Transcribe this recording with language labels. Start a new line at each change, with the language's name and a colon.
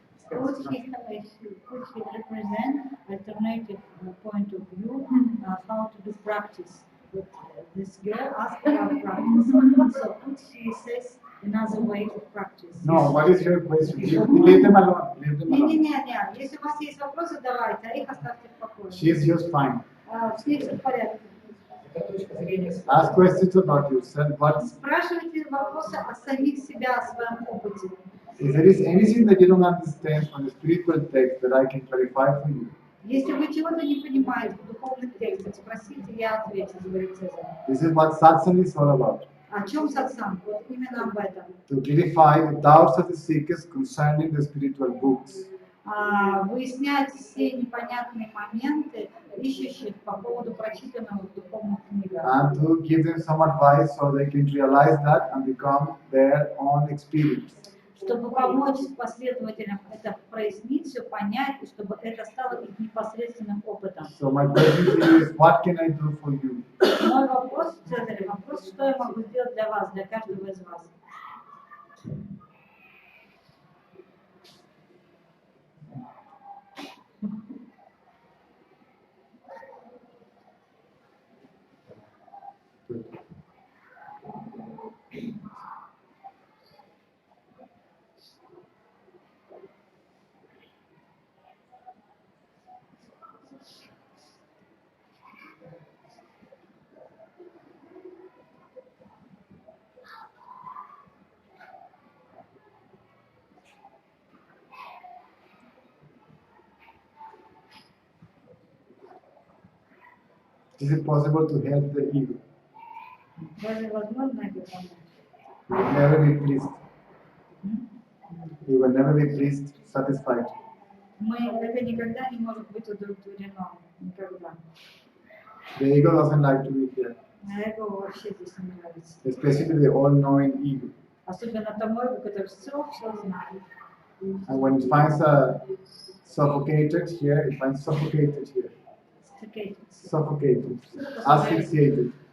English: Could he represent alternative point of view how to do practice? But this girl asked about practice. So could he says another way to practice. No, what is your question? Leave them alone. Leave them alone.
Russian: Не. Если у вас есть вопросы, давайте, а их оставьте в покое.
English: She is just fine.
Russian: С ней все в порядке. Это точка зрения
English: Ask questions about yourself. What
Russian: Спрашивайте вопросы о самих себя, о своем опыте.
English: if there is anything that you don't understand on the spiritual text that I can clarify for you?
Russian: Если вы чего-то не понимаете в духовных текстах, спросите, я отвечу, говорит Цезарь.
English: This is what satsang is all about.
Russian: О чем сатсанг? Вот именно об этом.
English: To clarify the doubts of the seekers concerning the spiritual books.
Russian: Выяснять все непонятные моменты ищущих по поводу прочитанного в духовных книгах.
English: And to give them some advice so they can realize that and become their own experience.
Russian: Чтобы помочь последователям это прояснить, все понять, и чтобы это стало их непосредственным опытом.
English: So my question to you is, what can I do for you?
Russian: Мой вопрос, Цезарь, вопрос, что я могу сделать для вас, для каждого из вас?
English: Is it possible to help the ego?
Russian: Разве возможно это помочь?
English: We will never be pleased. We will never be pleased, satisfied.
Russian: Это никогда не может быть удовлетворено. Никогда.
English: The ego doesn't like to be here,
Russian: А эго вообще здесь не нравится.
English: especially the all-knowing ego.
Russian: Особенно тому эго, который все знает.
English: And when it finds a suffocated here, it finds suffocated here. Suffocated, asphyxiated.